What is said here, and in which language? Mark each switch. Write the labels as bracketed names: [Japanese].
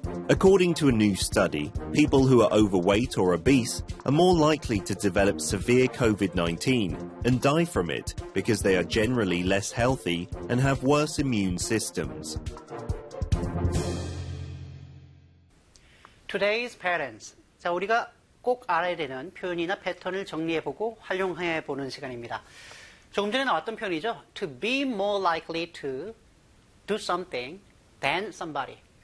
[English] According to a new study, people who are overweight or obese are more likely to develop severe COVID-19 and die from it because they are generally less healthy and have worse immune systems. Today's parents. [Korean] 자, 우리가 꼭 알아야 되는 표현이나 패턴을 정리해보고 활용해보는 시간입니다. 조금 전에 나왔던 표현이죠. [English] To be more likely to do something than somebody.